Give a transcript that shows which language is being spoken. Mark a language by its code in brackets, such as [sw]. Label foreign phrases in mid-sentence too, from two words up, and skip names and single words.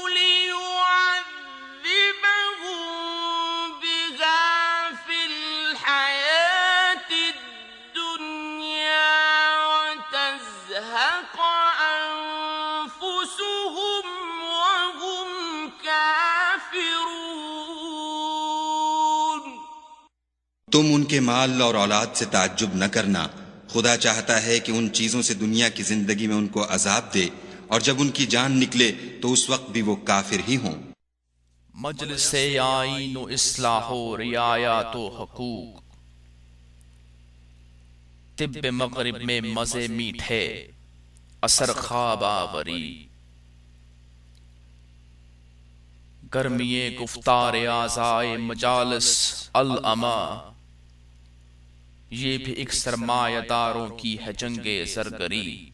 [ar] ليعذبهم بها في الحياة الدنيا وتزهق أنفسهم وهم كافرون۔ [ur] تم ان کے مال اور اولاد سے تعجب نہ کرنا، خدا چاہتا ہے کہ ان چیزوں سے دنیا کی زندگی میں ان کو عذاب دے، اور جب ان کی جان نکلے تو اس وقت بھی وہ کافر ہی ہوں۔ مجلس آئین و اصلاح و رعایات و حقوق، طب مغرب میں مزے میٹھے، اثر خواب آوری، گرمی گفتار اعضائے مجالس العما، یہ بھی ایک سرمایہ داروں کی ہے جنگ زرگری۔